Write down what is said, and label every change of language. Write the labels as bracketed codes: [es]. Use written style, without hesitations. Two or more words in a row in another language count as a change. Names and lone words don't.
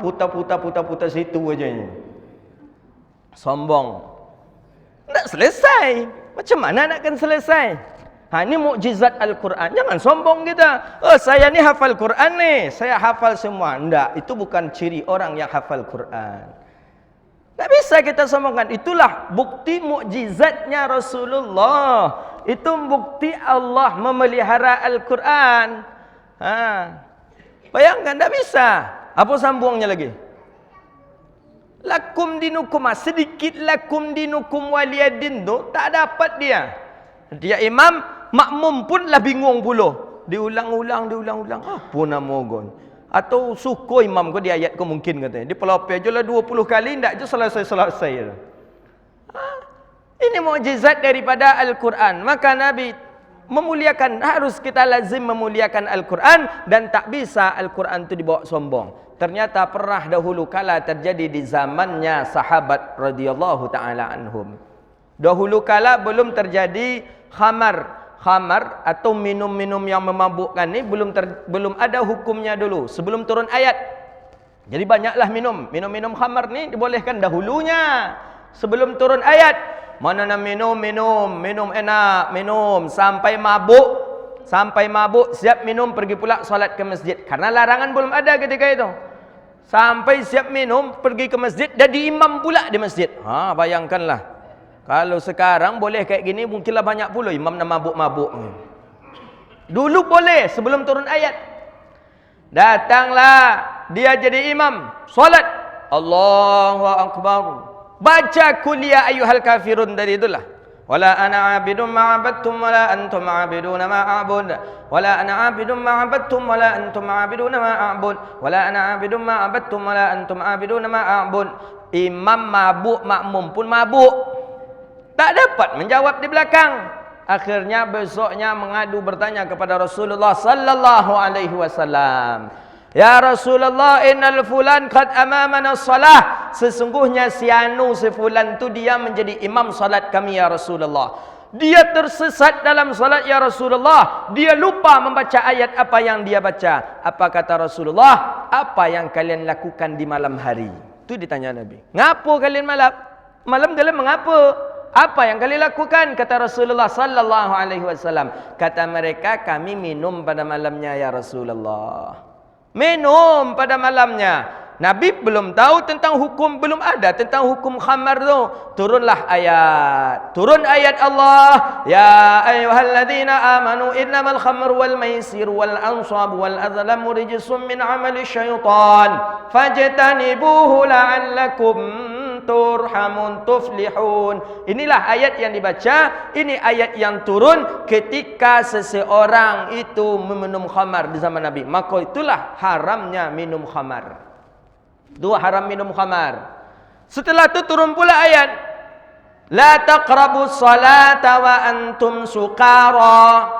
[ms] Putar situ aja ni. Sombong. Tak selesai. Macam mana nakkan selesai? Ini mukjizat Al-Quran. Jangan sombong kita. Oh, saya ni hafal Quran ni. Saya hafal semua. Tidak. Itu bukan ciri orang yang hafal Quran. Tak bisa kita sombongkan. Itulah bukti mukjizatnya Rasulullah. Itu bukti Allah memelihara Al-Quran. Bayangkan, tak bisa. Apa sambungnya lagi? [ar] لكم دينكم. [ms] Sedikit [ar] لكم دينكم ولي دين [ms] tu tak dapat dia. Dia imam, makmum pun lah bingung pula. Diulang-ulang. Apa nama gon? Atau suku imam ko di ayat ko mungkin katanya. Dia pelopeh je lah 20 kali, tak je selesai. Ini mukjizat daripada Al-Quran. Maka Nabi memuliakan, harus kita lazim memuliakan Al-Quran. Dan tak bisa Al-Quran itu dibawa sombong. Ternyata pernah dahulu kala terjadi di zamannya sahabat [ar] رضي الله تعالى عنهم. [ms] Dahulu kala belum terjadi khamar atau minum-minum yang memabukkan ni belum ada hukumnya dulu sebelum turun ayat. Jadi banyaklah minum khamar ni dibolehkan dahulunya sebelum turun ayat. Mana nak minum enak, minum sampai mabuk siap minum pergi pula solat ke masjid. Karena larangan belum ada ketika itu. Sampai siap minum pergi ke masjid, jadi imam pula di masjid. Bayangkanlah. Kalau sekarang boleh kayak gini, mungkinlah banyak pula imam nak mabuk-mabuk. Dulu boleh sebelum turun ayat. Datanglah dia jadi imam, solat. [ar] الله أكبر. [ms] Baca [ar] قل يا أيها الكافرون [ms] dari itulah. [ar] ولا أنا عابد ما عبدتم ولا أنتم عابدون ما أعبد. ولا أنا عابد ما عبدتم ولا أنتم عابدون ما أعبد. ولا أنا عابد ما عبدتم ولا أنتم عابدون ما أعبد. [ms] Imam mabuk, makmum pun mabuk. Tak dapat menjawab di belakang. Akhirnya besoknya mengadu bertanya kepada Rasulullah [ar] صلى الله عليه وسلم. يا رسول الله، إن الفلان قد أمنا الصلاة. [ms] Sesungguhnya si anu si fulan tu dia menjadi imam salat kami [ar] يا رسول الله. [ms] Dia tersesat dalam salat [ar] يا رسول الله. [ms] Dia lupa membaca ayat apa yang dia baca. Apa kata Rasulullah? Apa yang kalian lakukan di malam hari? Itu ditanya Nabi. Ngapo kalian malam kalian mengapa? Apa yang kalian lakukan? Kata Rasulullah [ar] صلى الله عليه وسلم. [ms] Kata mereka, kami minum pada malamnya [ar] يا رسول الله. [ms] Minum pada malamnya. Nabi belum tahu tentang hukum, belum ada tentang hukum khamar tu. Turunlah ayat. Turun ayat Allah. [ar] يا أيها الذين آمنوا إنما الخمر والميسر والأنصاب والأزلام رجس من عمل الشيطان. فاجتنبوه لعلكم ترحمون تفلحون. [ms] Inilah ayat yang dibaca. Ini ayat yang turun ketika seseorang itu meminum khamar di zaman Nabi. Maka itulah haramnya minum khamar. Dua haram minum khamar. Setelah itu turun pula ayat. [ar] لا تقربوا الصلاة وأنتم سكارى.